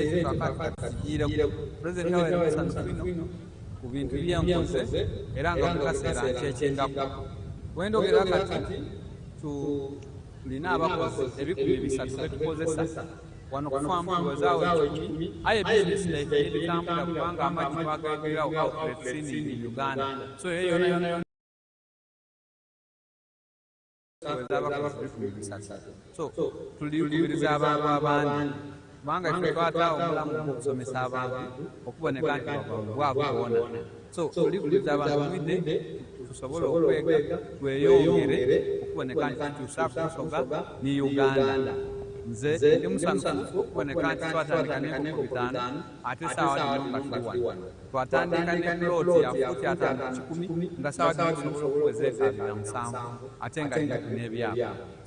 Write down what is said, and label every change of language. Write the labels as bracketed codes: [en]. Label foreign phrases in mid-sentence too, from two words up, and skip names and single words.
[xog] ekyo kakati kigiireko pulezidenti awaire musanyufu ino ku bintu byenkoze era nga mu kaseera nkyekingako wendogera kati tulina abakozi 300 betukozesa wano kufaamu tuwezaawo 10 aye bizinesi yaife netutambula kubanga amagi twagagirawo [en] outlets in Uganda [xog] so eyo yona so tuliyukubiriza abantu abandi kubanga ife twataawo omulamu gw'okusomesa abantu okuboneka nti bwavu bona so tuliyukubiriza abantu mwidde tusobole okwega tweyongere okuboneka nti tutuusa kusoga ne Uganda nze ndi musanyufu okuboneka nti twatandika n'enkoko 5 ate saawa dino nga tuli wano twatandika ne puloti ya fuuti 5-10 nga saawa dino tusobola okuweza 27 ate nga litu n'ebyapa so